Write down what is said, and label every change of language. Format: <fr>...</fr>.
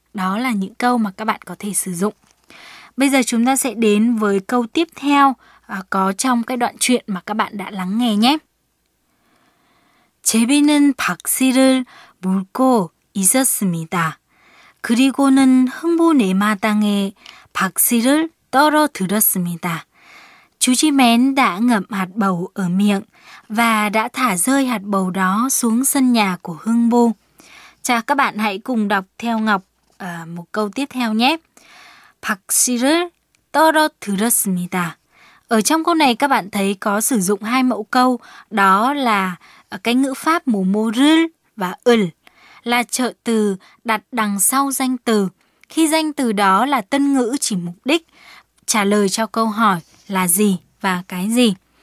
<vi>Đó là những câu mà các bạn có thể sử dụng. Bây giờ chúng ta sẽ đến với câu tiếp theo có trong cái đoạn truyện mà các bạn đã lắng nghe nhé.</vi> <ko>제비는 박씨를 물고 있었습니다. 그리고는 흥분에 마땅해 박씨를 떨어뜨렸습니다.</ko> <vi>Chú chim én đã ngậm hạt bầu ở miệng và đã thả rơi hạt bầu đó xuống sân nhà của Hưng Bô. Chào các bạn, hãy cùng đọc theo Ngọc. Một câu tiếp theo nhé.</vi> <ko>박씨를 떨어뜨렸습니다.</ko> <vi>Ở trong câu này các bạn thấy có sử dụng hai mẫu câu, đó là cái ngữ pháp 뭐뭐를 và 을, là trợ từ đặt đằng sau danh từ. Khi danh từ đó là tân ngữ chỉ mục đích trả lời cho câu hỏi là gì và cái gì.</vi>